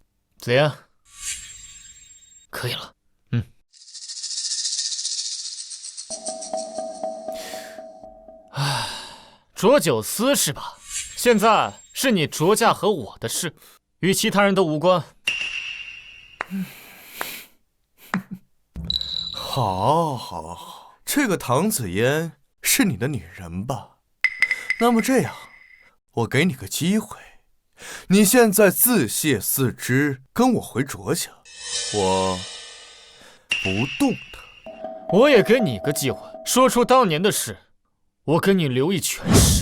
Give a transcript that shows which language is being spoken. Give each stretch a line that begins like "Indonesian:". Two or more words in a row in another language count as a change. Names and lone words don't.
Chinese: 紫嫣，可以了。卓九思是吧？現在是你卓家和我的事，與其他人都無關。好，好，好，這個唐紫嫣是你的女人吧？那麼這樣，我給你個機會，你現在自卸四肢，跟我回卓家，我不動她。我也給你個機會，說出當年的事，我跟你留一全屍。